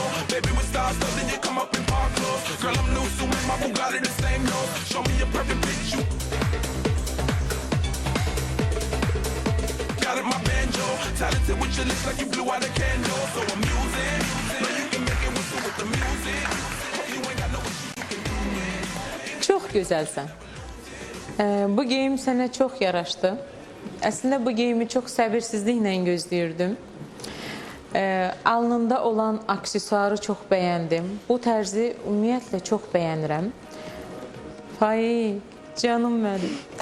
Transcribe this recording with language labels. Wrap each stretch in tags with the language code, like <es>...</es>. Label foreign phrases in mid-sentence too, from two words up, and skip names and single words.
<en>Baby with stars, so then you come up in park clothes. Girl I'm new, so my Bugatti the same nose. Show me a perfect bitch, you got it, my banjo. Talented with your lips like you blew out a candle. So amusing, know you can make it whistle with the music. Hope you ain't got no issue, you can do it.</en> <az>Çox gözəlsən. Bu geyim sənə çox yaraşdı. Əslində bu geyimi çox səbirsizliklə gözləyirdim. Alnında olan aksesuarı çox bəyəndim. Bu tərzi ümumiyyətlə çox bəyənirəm. Faiq, canım mənim.</az>